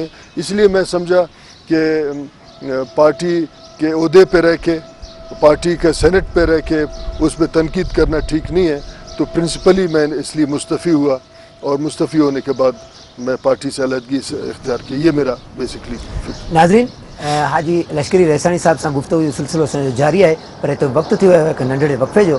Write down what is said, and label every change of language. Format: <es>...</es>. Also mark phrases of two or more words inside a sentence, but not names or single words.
<ur>اس لیے میں سمجھا کہ پارٹی کے عہدے پہ رہ کے, پارٹی کے سینٹ پہ رہ کے اس پہ تنقید کرنا ٹھیک نہیں ہے. تو پرنسپلی میں اس لیے مستعفی ہوا, اور مستعفی ہونے کے بعد میں پارٹی سے علیحدگی سے اختیار کی. یہ میرا بیسکلی.</ur> <sd>नाज़रीन, हाजी लश्करी रहसानी साहब सां गुफ़्तगू जो सिलसिलो असांजो जारी आहे, पर हिते वक़्तु थी वियो आहे हिकु नंढड़े वक़फ़े जो.</sd>